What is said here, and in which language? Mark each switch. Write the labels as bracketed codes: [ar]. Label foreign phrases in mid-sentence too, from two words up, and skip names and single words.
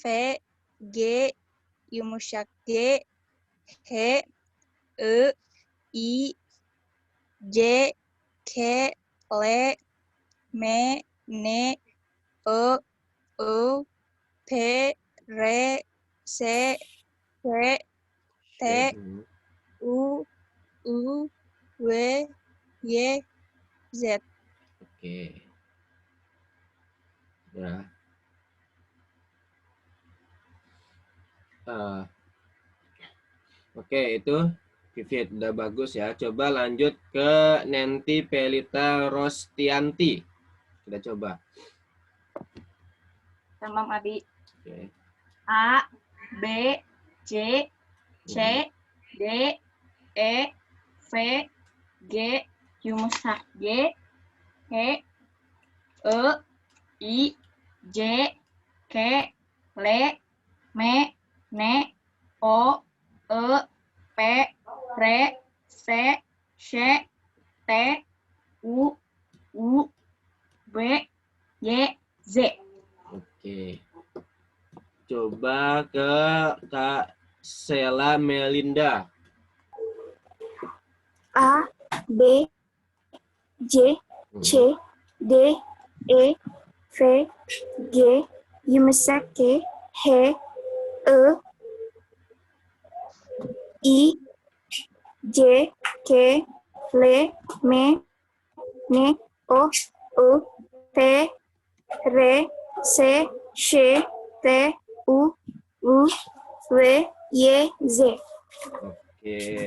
[tr] G, yumuşak G, H, I, I, J, K, L, M, N, O, U, P, R, S, T, T, U, U, W, Y, Z. [id] Oke. Ya. Oke, itu Vivit udah bagus ya. Coba lanjut ke Nanti Pelita Rostianti. Kita coba. [tr] Tamam Abi. [id] Oke. [tr] A, B, C, C, D, E, F, G, yumuşak G, H, I, I, J, K, L, M, N, O, E, P, R, S, Š, T, U, U, W, Y, Z. [id] Oke. Coba ke Kak Sela Melinda. [tr] A, B, C, C, D, E, F, G, yumuşak G, H, I, I, J, K, L, M, N, O, U, P, R, S, Š, T, U, U, W, Y, Z. [id] Oke.